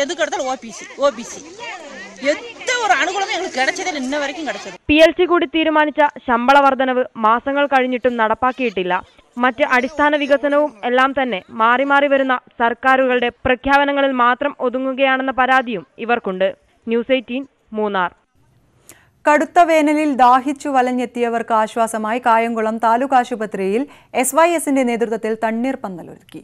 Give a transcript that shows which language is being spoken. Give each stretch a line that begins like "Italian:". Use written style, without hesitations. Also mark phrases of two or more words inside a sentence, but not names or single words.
Tamil: எதுக்கு எடுத்தாலும் ஓபிசி எந்த ஒரு அனுகூலமும் எங்களுக்கு கிடைச்சதில்லை, இன்ன வரைக்கும் கிடைச்சது.
Malayalam: PLC കൂടി തീരുമാനിച്ച ശമ്പള വർധനവ് മാസങ്ങൾ കഴിഞ്ഞിട്ടും നടപ്പാക്കിയിട്ടില്ല. മറ്റ് അടിസ്ഥാന വികസനവും എല്ലാം തന്നെ മാറി മാറി വരുന്ന സർക്കാരുകളുടെ പ്രഖ്യാപനങ്ങളിൽ മാത്രം ഒതുങ്ങുകയാണെന്ന പരാതിയും ഇവർക്കുണ്ട്. ന്യൂസ് 18 മൂന്നാർ. കടുത്ത വേനലിൽ ദാഹിച്ചു വലഞ്ഞെത്തിയവർക്ക് ആശ്വാസമായി കായംകുളം താലൂക്ക് ആശുപത്രിയിൽ SYSന്റെ നേതൃത്വത്തിൽ തണ്ണീർ പന്തലൊരുക്കി.